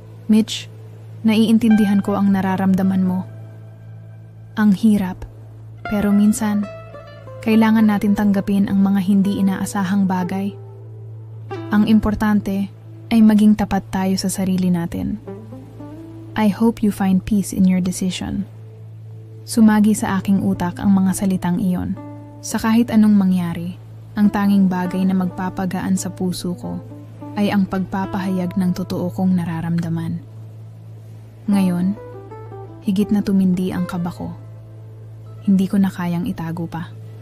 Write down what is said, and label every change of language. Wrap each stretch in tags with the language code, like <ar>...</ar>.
<tl>Mitch, naiintindihan ko ang nararamdaman mo. Ang hirap, pero minsan, kailangan natin tanggapin ang mga hindi inaasahang bagay. Ang importante ay maging tapat tayo sa sarili natin.</tl> <en>I hope you find peace in your decision.</en> <tl>Sumagi sa aking utak ang mga salitang iyon. Sa kahit anong mangyari, ang tanging bagay na magpapagaan sa puso ko ay ang pagpapahayag ng totoo kong nararamdaman. Ngayon, higit na tumindi ang kaba ko. Hindi ko na kayang itago pa.</tl>